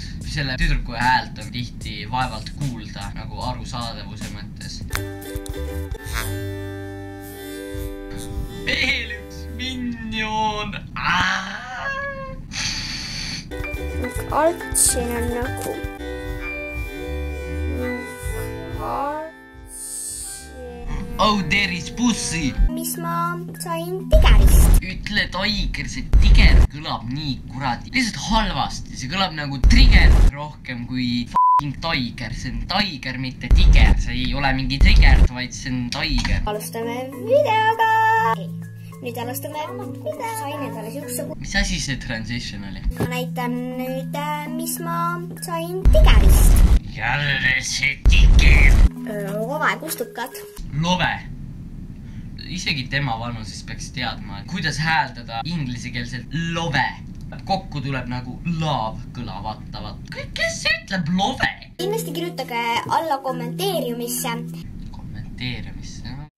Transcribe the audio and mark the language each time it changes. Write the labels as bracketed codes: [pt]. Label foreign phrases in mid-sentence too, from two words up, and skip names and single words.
[et] Selle tüdruku häält on tihti vaevalt kuulda nagu arusaadavuse mõttes. Veel üks Minion! alt siin on nagu [en] Oh, there is pussy! [et] mis ma sain tigerist. Ütle tiger, see tiger kõlab nii kuradi. Lihtsalt halvasti, see kõlab nagu trigger rohkem kui [en] f***ing tiger. [et] See on tiger, mitte tiger. See ei ole mingi trigger, vaid see on tiger. Alustame videoga. Nüüd alustame video. Sain endale siukse... Mis asi see transition oli? Ma näitan nüüd, mis ma sain tigerist. Jälle see tiger! Love kustukad. Love. Isegi tema vanuses peaks teadma, kuidas hääldada inglisekeelselt love. Kokku tuleb nagu love kõlavattavat. Kes ütleb love? Kindlasti kirjutage alla kommenteeriumisse. Kommenteeriumisse?